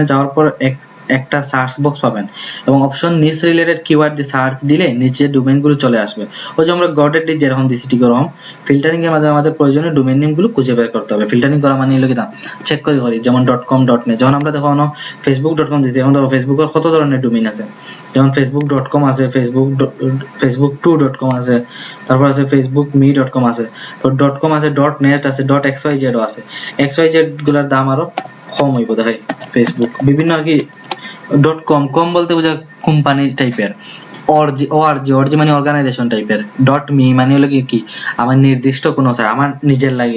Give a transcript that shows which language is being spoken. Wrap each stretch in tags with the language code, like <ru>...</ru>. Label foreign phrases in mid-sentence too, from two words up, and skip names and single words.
<bn>এখানে যাওয়ার পর একটা</bn> <en>search box</en> <bn>পাবেন এবং অপশন নিচ</bn> <en>related keyword</en> <bn>দিয়ে সার্চ দিলে নিচে ডোমেইন গুলো চলে আসবে। ওই যে আমরা গডেডি যেরকম দিছি ঠিক ওরকম ফিল্টারিং এর মাধ্যমে আমাদের প্রয়োজনীয়</bn> <en>domain name</en> <bn>গুলো খুঁজে বের করতে হবে। ফিল্টারিং করা মানে হলো কি না চেক করে করি, যেমন .com .net যখন আমরা দেখো facebook.com দিছি, এখন দেখো ফেসবুকের কত ধরনের ডোমেইন আছে, যেমন facebook.com আছে, facebook2.com আছে, তারপর আছে facebookme.com আছে, তো .com আছে, .net আছে, .xyz ও আছে। xyz গুলার দাম আরো কম হইব দেখাই। ফেসবুক বিভিন্ন আর কি .com বলতে বোঝা কোম্পানি টাইপের, org মানে অর্গানাইজেশন টাইপের, .me মানে হলো কি আমার নির্দিষ্ট কোনো সাইট আমার নিজের লাগে।</bn>